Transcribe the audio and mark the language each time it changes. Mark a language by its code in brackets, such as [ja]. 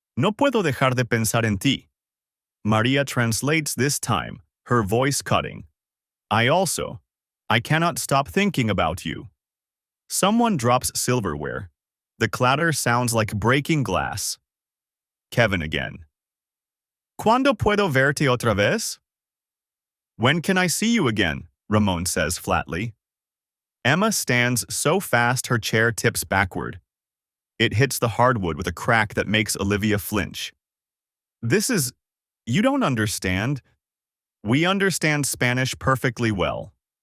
[es] No puedo dejar de pensar en ti. [en] Maria translates this time, her voice cutting. I cannot stop thinking about you. Someone drops silverware. The clatter sounds like breaking glass. Kevin again. [es] ¿Cuándo puedo verte otra vez? [en] When can I see you again? Ramon says flatly. Emma stands so fast her chair tips backward. It hits the hardwood with a crack that makes Olivia flinch. You don't understand. We understand Spanish perfectly well.